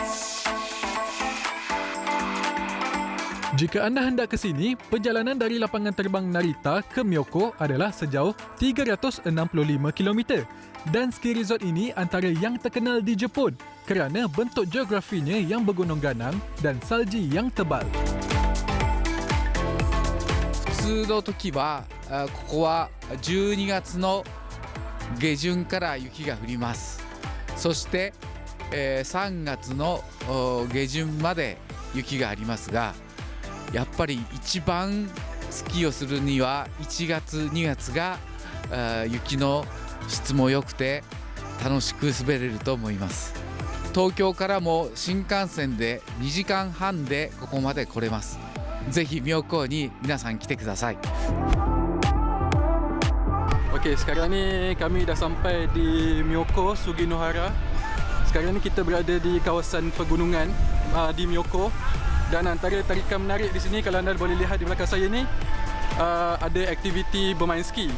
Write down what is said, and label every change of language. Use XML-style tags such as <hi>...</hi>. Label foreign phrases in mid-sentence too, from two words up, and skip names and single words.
<ms>Jika anda hendak ke sini, perjalanan dari lapangan terbang Narita ke Miyoko adalah sejauh 365 km dan</ms> <en>ski resort</en> <ms>ini antara yang terkenal di Jepun kerana bentuk geografinya yang bergunung ganang dan salji yang tebal.</ms> <ja>普通の時はここは12月の下旬から雪が降ります。そして3月の下旬まで雪がありますが、やっぱり一番スキーをするには1月2月が雪の質も良くて楽しく滑れると思います。東京からも新幹線で2時間半でここまで来れます。ぜひ妙高に皆さん来てください。</ja> <ms>Okey, sekarang ni kami dah sampai di Miyoko Suginohara. Sekarang ni kita berada di kawasan pegunungan di Miyoko. Dan antara tarikan menarik di sini, kalau anda boleh lihat di belakang saya ni, ada aktiviti bermain ski.</ms>